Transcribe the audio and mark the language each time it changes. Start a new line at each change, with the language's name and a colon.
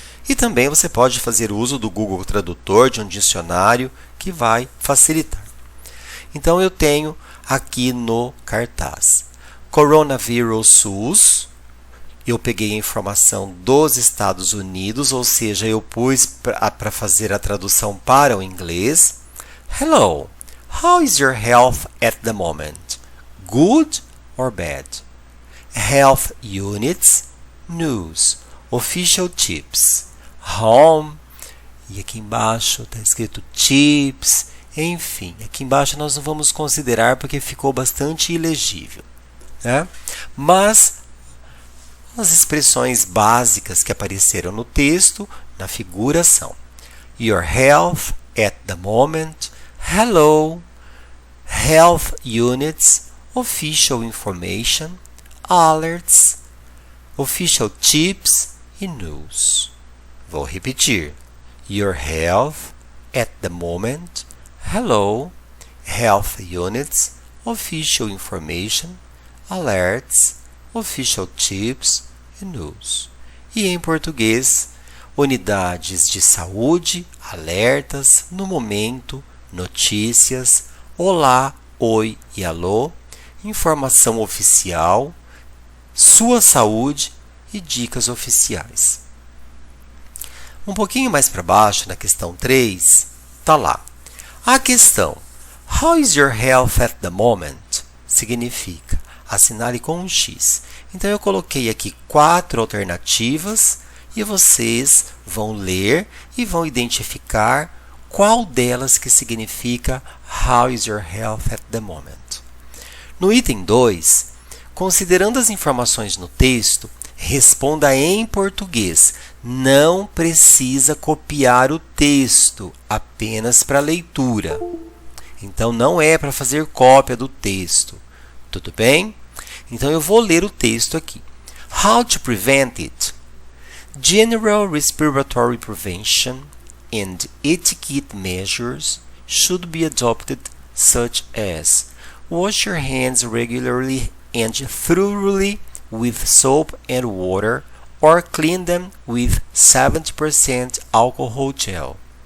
Portuguese: E também você pode fazer uso do Google Tradutor, de um dicionário, que vai facilitar. Então, eu tenho aqui no cartaz, Coronavírus SUS. Eu peguei a informação dos Estados Unidos, ou seja, eu pus para fazer a tradução para o inglês.
English: Hello, how is your health at the moment? Good or bad? Health units, news, official tips, home,
Portuguese: e aqui embaixo está escrito tips, enfim, aqui embaixo nós não vamos considerar porque ficou bastante ilegível, né? Mas as expressões básicas que apareceram no texto, na figura, são
English: your health at the moment, hello, health units, official information, alerts, official tips
Portuguese: e news. Vou repetir.
English: Your health at the moment, hello, health units, official information, alerts, official tips e news.
Portuguese: E em português, unidades de saúde, alertas, no momento, notícias, olá, oi e alô, informação oficial, sua saúde e dicas oficiais. Um pouquinho mais para baixo, na questão 3, está lá. A questão
English: How is your health at the moment?
Portuguese: Significa, assinale com um X. Então, eu coloquei aqui 4 alternativas e vocês vão ler e vão identificar qual delas que significa
English: How is your health at the moment?
Portuguese: No item 2, considerando as informações no texto, responda em português. Não precisa copiar o texto, apenas para leitura. Então, não é para fazer cópia do texto. Tudo bem? Então, eu vou ler o texto aqui.
English: How to prevent it? General respiratory prevention and etiquette measures should be adopted, such as wash your hands regularly and thoroughly with soap and water, or clean them with 70% alcohol gel.